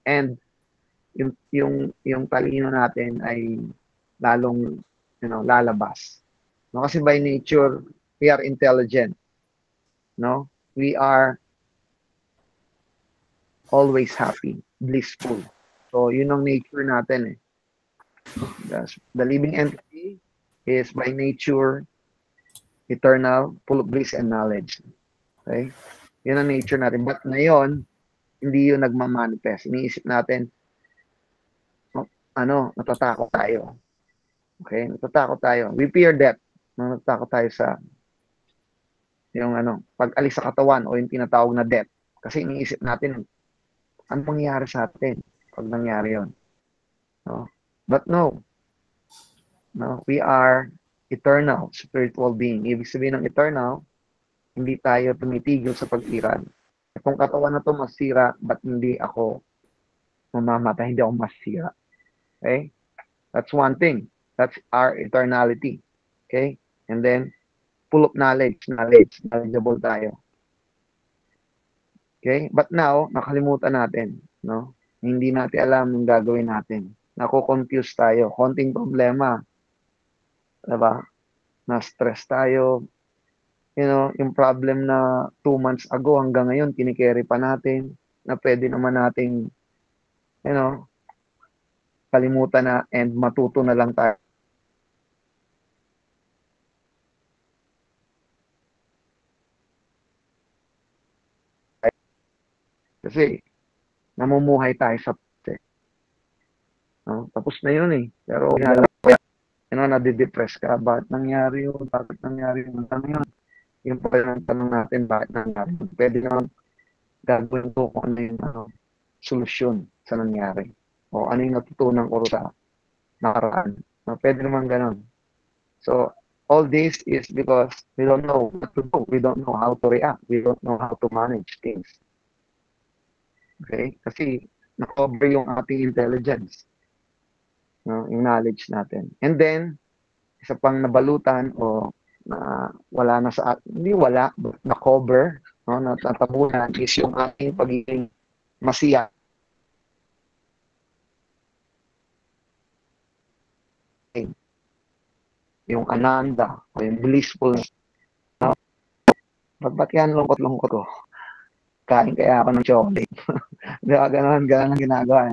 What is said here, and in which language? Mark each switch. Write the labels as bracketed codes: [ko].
[tl] And yung talino natin ay lalong lalabas. [en] Kasi by nature, we are intelligent. We are always happy, blissful. [tl] So, yun ang nature natin eh. [en] The living entity is by nature eternal, full of bliss and knowledge. [tl] Okay? Yun ang nature natin. But ngayon, hindi yun nagmamanifest. Iniisip natin, natatakot tayo. Okay? Natatakot tayo. [en] We fear death. [tl] Natatakot tayo sa yung pag-alis sa katawan o yung tinatawag na death. Kasi iniisip natin, ano mangyayari sa atin pag nangyari yun? No? [en] But no, we are eternal spiritual being. [tl] Ibig sabihin ng eternal, hindi tayo tumitigil sa pagtiran. Itong katawan na to masira, but hindi ako mamamatay, hindi ako masira. [en] Okay? That's one thing. That's our eternality. Okay? And then, full of knowledgeable tayo. [tl] Okay? But now, nakalimutan natin, no? Hindi natin alam yung gagawin natin. Nako-confuse tayo. Konting problema. Diba? Na-stress tayo. Yung problem na 2 months ago hanggang ngayon, kinikerry pa natin, na pwede naman nating, kalimutan na and matuto na lang tayo. Kasi, namumuhay tayo sa no? Tapos na yun eh. Pero, nadidepress ka. Bakit nangyari yun? Bakit nangyari yun? Yung pala ng tanong natin, bakit nangyari yun? Pwede naman gagawin ko kung ano yung solusyon sa nangyari. O ano yung natutunan ko sa nakaraan. No? Pwede naman ganun. [en] So, all this is because we don't know what to do. We don't know how to react. We don't know how to manage things. [tl] Okay? Kasi na-cover yung ating intelligence. No? Yung knowledge natin. And then, isa pang nabalutan o wala na sa hindi wala, but na-cover, no? Natatabunan is yung ating pagiging masiya. Yung ananda o yung blissfulness. No? Ba't yan lungkot-lungkot ko? Kain kaya ako ng chocolate. Diba, ganun ang ginagawa.